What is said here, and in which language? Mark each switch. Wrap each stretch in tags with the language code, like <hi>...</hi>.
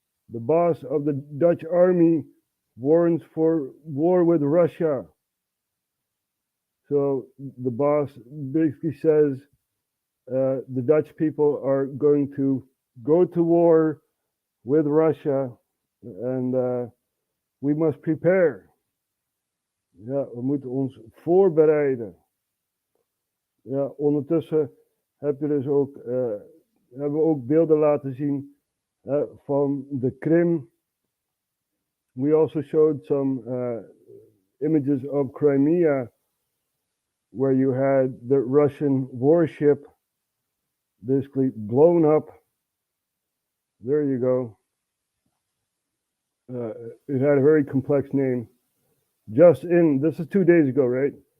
<en>The boss of the Dutch army warns for war with Russia. So the boss basically says the Dutch people are going to go to war with Russia and we must prepare.</en> <nl>Ja, we moeten ons voorbereiden. Ja, ondertussen hebben we ook beelden laten zien van de Krim.</nl> <en>We also showed some images of Crimea, where you had the Russian warship basically blown up. There you go. It had a very complex name. Just in, this is 2 days ago, right?</en>